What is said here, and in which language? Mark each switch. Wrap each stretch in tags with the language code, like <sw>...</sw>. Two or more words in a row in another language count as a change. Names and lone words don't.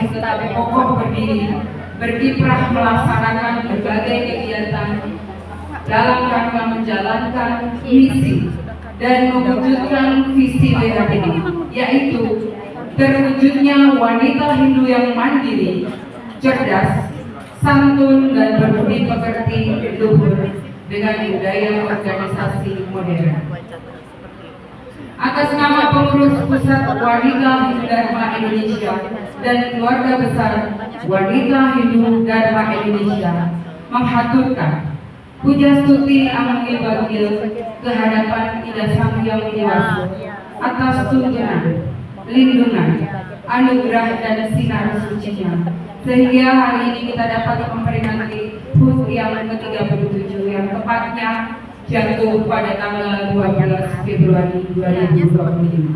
<id>tetap kokoh berdiri, berkiprah melaksanakan berbagai kegiatan dalam rangka menjalankan misi dan mewujudkan visi WHDI, yaitu terwujudnya wanita Hindu yang mandiri, cerdas, santun dan berbudi pekerti luhur dengan budaya organisasi modern. Atas nama pengurus Pusat Wanita Hindu Dharma Indonesia dan keluarga besar Wanita Hindu Dharma Indonesia menghaturkan puja stuti amanggil bagil kehadapan Ida Sang Hyang Widi-Wasa atas tuntunan, lindungan, anugerah dan sinar sucinya, sehingga hari ini kita dapat memperingati HUT yang ke-37 yang tepatnya jatuh pada tanggal 12 Februari 2020.</id>